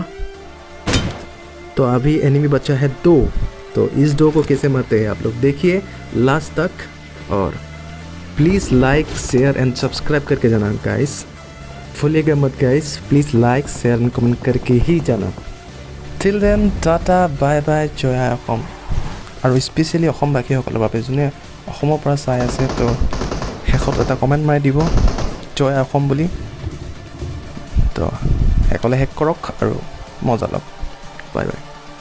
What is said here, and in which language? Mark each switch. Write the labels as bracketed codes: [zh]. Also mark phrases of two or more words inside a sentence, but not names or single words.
[hi] तो अभी एनिमी बचा है 2। तो इस 2 को कैसे मारते हैं आप लोग देखिए लास्ट तक। और [en] please like share and subscribe [hi] करके जाना गाइस, भूलिएगा मत गाइस। [en] please like share and comment [hi] करके ही जाना। [en] till then tata bye bye, [as] জয় আই অসম। আৰু স্পেচিয়েলি অসমবাসীসকলৰ বাবে যোনে অসমৰ পৰা চাই আছে, তো শেষত এটা কমেণ্ট মাৰি দিব জয় আই অসম বুলি। তো সকলোৱে শেষ কৰক আৰু মজা লওক। [en] bye bye.